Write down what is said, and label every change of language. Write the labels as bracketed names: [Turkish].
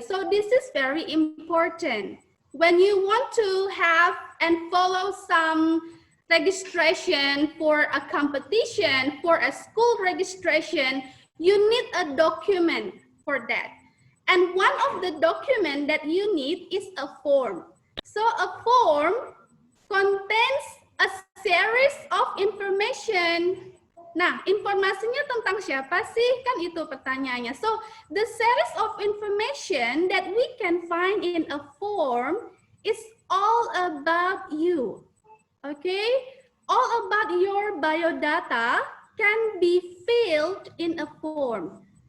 [English] So this is very important. When you want to have and follow some registration for a competition, for a school registration, you need a document for that. And one of the document that you need is a form. So a form contains a series of information. [Indonesian] Nah, informasinya tentang siapa sih? Kan itu pertanyaannya. [English] So, the series of information that we can find in a form is all about you. Okay? All about your biodata can be filled in a form.